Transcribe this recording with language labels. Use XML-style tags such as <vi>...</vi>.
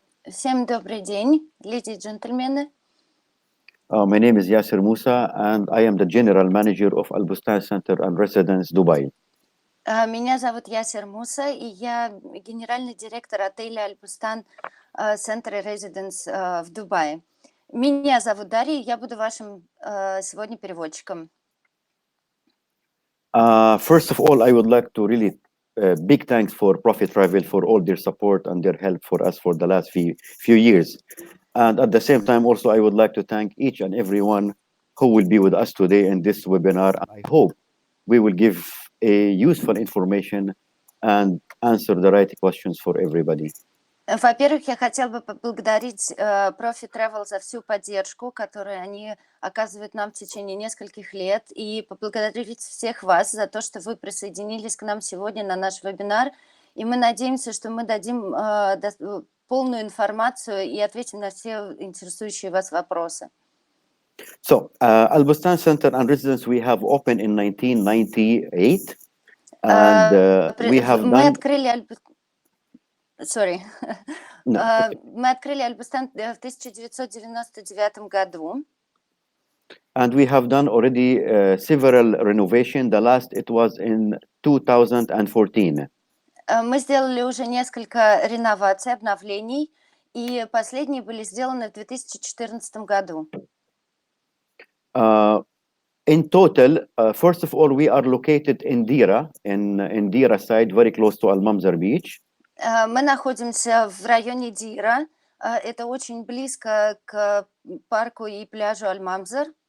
<ru>Всем добрый день, леди и джентльмены.</ru> <en>My name is Yasser Musa, and I am the General Manager of Bustan Centre and Residence, Dubai.</en> <ru>Меня зовут Ясер Муса, и я генеральный директор отеля Bustan Centre and Residence в Дубае. Меня зовут Дарья, и я буду вашим сегодня переводчиком.</ru> <en>First of all, I would like to really big thanks for Profi.Travel for all their support and their help for us for the last few years. And at the same time, also, I would like to thank each and everyone who will be with us today in this webinar. I hope we will give a useful information and answer the right questions for everybody.</en> <ru>Во-первых, я хотела бы поблагодарить Profi.Travel за всю поддержку, которую они оказывают нам в течение нескольких лет, и поблагодарить всех вас за то, что вы присоединились к нам сегодня на наш вебинар. И мы надеемся, что мы дадим полную информацию и ответим на все интересующие вас вопросы.</ru> <en>So, Bustan Centre and Residence we have opened in 1998, and we have</en> <ru>Мы</ru> <en>done.</en> <ru>открыли</ru> <en>Okay.</en> <ru>Мы открыли Bustan в 1999 году.</ru> <en>And we have done already several renovation. The last it was in 2014.</en> <ru>Мы сделали уже несколько реноваций, обновлений, и последние были сделаны в 2014 году.</ru> <en>In total, first of all, we are located in Dira, in Dira side, very close to Al Mamzar Beach.</en> <ru>Мы находимся в районе Дира. Это очень близко к парку и пляжу Аль-Мамзар.</ru>